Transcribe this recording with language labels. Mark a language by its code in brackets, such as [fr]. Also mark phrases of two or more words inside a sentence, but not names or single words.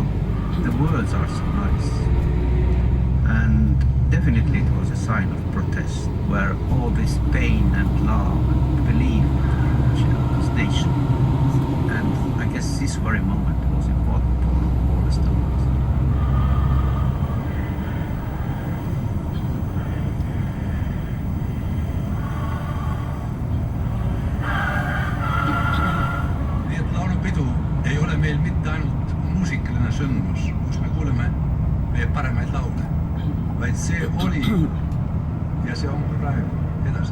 [en] The words are so nice. And definitely it was a sign of protest, where all this pain and love and belief in this nation. And I guess this very moment was important for all Estonians. [et] Nii et laulupidu ei ole meil mitte ainult muusikaline sündmus, kus me kuuleme meie paremaid laule, vaid see oli ja see on praegu edasi.